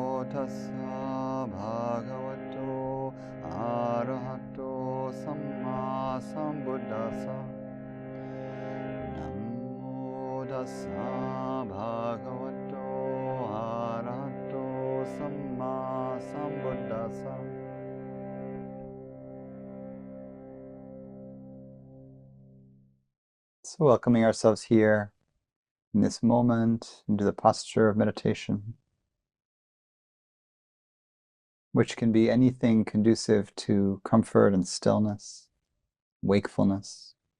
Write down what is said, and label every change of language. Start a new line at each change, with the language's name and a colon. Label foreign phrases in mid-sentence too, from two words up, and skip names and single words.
Pali: tassa bhagavato arahato sammāsambuddhasa. Namo tassa bhagavato arahato sammāsambuddhasa.
English: So welcoming ourselves here in this moment into the posture of meditation, which can be anything conducive to comfort and stillness, wakefulness.